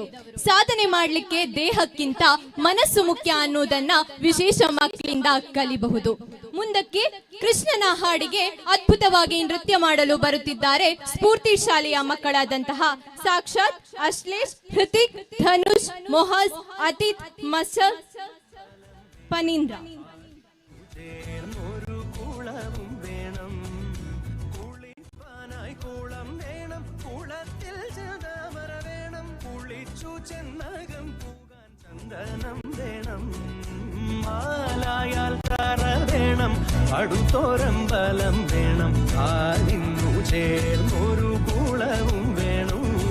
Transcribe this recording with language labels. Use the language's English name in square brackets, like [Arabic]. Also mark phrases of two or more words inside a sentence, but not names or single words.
[Kannada] ಸಾಧನೆ ಮಾಡಲಿಕ್ಕೆ ದೇಹಕ್ಕಿಂತ ಮನಸ್ಸು ಮುಖ್ಯ ಅನ್ನೋದನ್ನ ವಿಶೇಷ ಮಕ್ಕಳಿಂದ ಕಲಿಬಹುದು. ಮುಂದಕ್ಕೆ ಕೃಷ್ಣನ ಹಾಡಿಗೆ ಅದ್ಭುತವಾಗಿ ನೃತ್ಯ ಮಾಡಲು ಬರುತ್ತಿದ್ದಾರೆ ಸ್ಫೂರ್ತಿ ಶಾಲೆಯ ಮಕ್ಕಳಾದಂತಹ ಸಾಕ್ಷಾತ್ ಅಶ್ಲೇಷ್, ಹೃತಿಕ್, ಧನುಷ್, ಮೊಹಸ್, ಅತಿಥ್, ಮಸಲ್ പനീന്ദ്ര. [Malayalam] ചേർന്നൊരു കുളവും വേണം, കുളിപ്പാനായി കുളം വേണം, കുളത്തിൽ ചതാമര വേണം, കുളിച്ചു ചെന്നകം പോകാൻ ചന്ദനം വേണം, മാലായാൽ തറ വേണം, അടുത്തോരമ്പലം വേണം, ആലിന്നു ചേർന്നൊരു കുളവും വേണം.